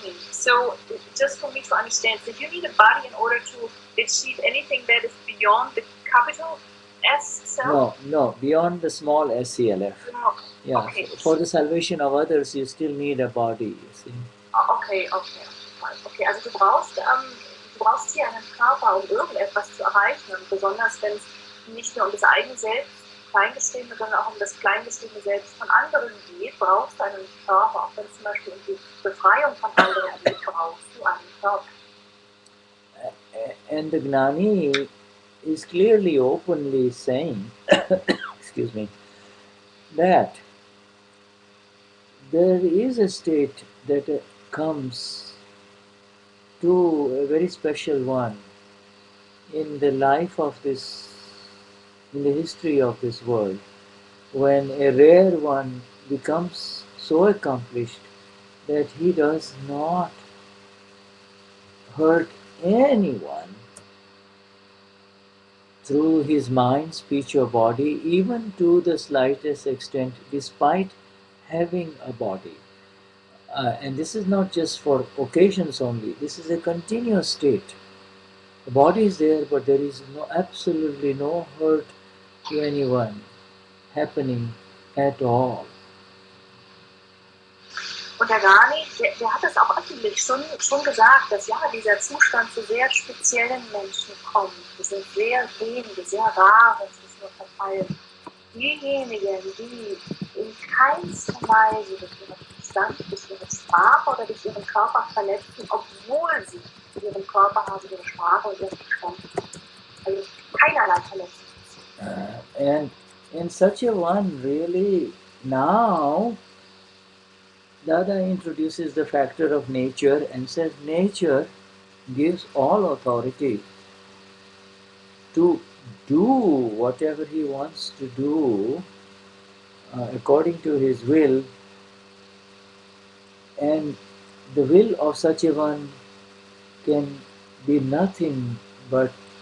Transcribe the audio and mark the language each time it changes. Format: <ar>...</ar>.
<en>So, just for me to understand, so you need a body in order to achieve anything that is beyond the capital S self? No, beyond the small SCLF. No. Yeah, Okay. for the salvation of others, you still need a body, you see.</en> <de>Okay, also du brauchst hier einen Körper, um irgendetwas zu erreichen, und besonders wenn es nicht nur um das eigene Selbst, Kleingeschriebene, sondern auch um das kleingeschriebene Selbst von anderen geht, brauchst du einen Körper. Auch wenn es zum Beispiel um die Befreiung von anderen geht, brauchst du einen Körper.</de> <en>And the Gnani is clearly, openly saying, excuse me, that there is a state that comes to a very special one in the life of this, in the history of this world, when a rare one becomes so accomplished that he does not hurt anyone through his mind, speech or body, even to the slightest extent, despite having a body. And this is not just for occasions only, this is a continuous state. The body is there, but there is absolutely no hurt to anyone happening at all.</en> <de>Und der Gnani, der hat es auch öffentlich schon gesagt, dass ja, dieser Zustand zu sehr speziellen Menschen kommt. Das sind sehr wenige, sehr rare, es ist nur verteilt. Diejenigen, die in keinster Weise durch ihren Verstand, durch ihre Sprache oder durch ihren Körper verletzen, obwohl sie ihren Körper haben, ihre Sprache und ihren Verstand. Also keinerlei Verletzung.</de> <en>And in such a one, really, now, Dada introduces the factor of nature and says nature gives all authority to do whatever he wants to do according to his will, and the will of such a one can be nothing but</en>